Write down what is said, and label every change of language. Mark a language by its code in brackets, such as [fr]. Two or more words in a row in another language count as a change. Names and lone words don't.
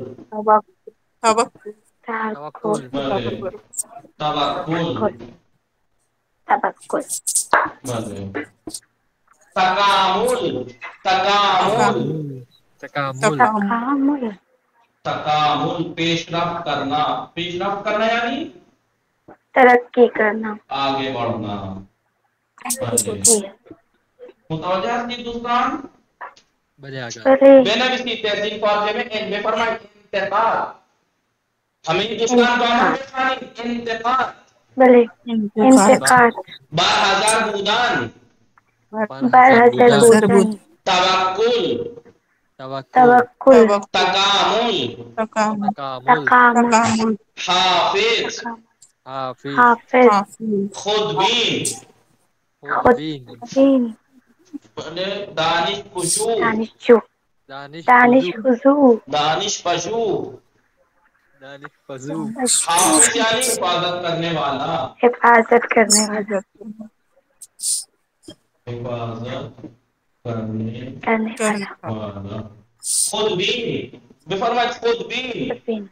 [fa] توکل. توکل بله توکل توکل بله تکامل تکامل تکامل [ur] پیشرفت کرنا [fa] یعنی [ur] ترقی کرنا آگے بڑھنا. بله جی [fa] متوجہ ہستی دوستان؟ بله بنویسی تحصیل فاطمه بفرمایید انتقاد. همین دوستان با من بخوانید انتقاد. بله انتقاد برحذر بودن برحذر بودن توکل توکل تکامل تکامل حافظ حافظ خودبین خودبین دانش خشوع دانش خضوع [ur] حافظ یعنی حفاظت کرنے والا حفاظت کرنے والا [fa] خودبین بفرمائید خودبین